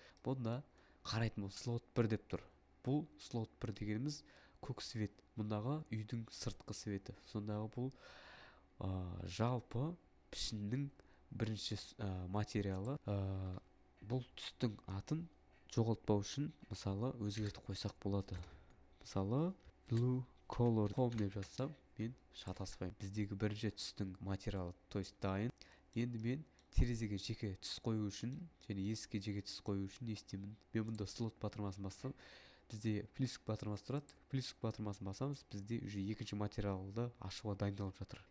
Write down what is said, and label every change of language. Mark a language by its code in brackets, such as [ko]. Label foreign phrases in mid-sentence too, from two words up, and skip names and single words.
[kk] Бұнда қарайтын болсақ, слот бір деп тұр. Бұл слот бір дегеніміз көк свет. Мұндағы үйдің сыртқы светі. Сондағы бұл, ә, жалпы пішіннің бірінші с-, ә, материалы. Ә, бұл түстің атын жоғалтпау үшін, мысалы, өзгертіп қойсақ болады. Мысалы, [en] blue color home [kk] деп жазсам, мен шатаспаймын. Біздегі бірінші түстің материалы, [ru] то есть [kk] дайын. Енді мен терезеге жеке түс қою үшін және есікке жеке түс қою үшін не істеймін? Мен мұнда слот батырмасын бассам, бізде плюсик батырмасы тұрады. Плюсик батырмасын басамыз, бізде уже екінші материалды ашуға дайындалып жатыр.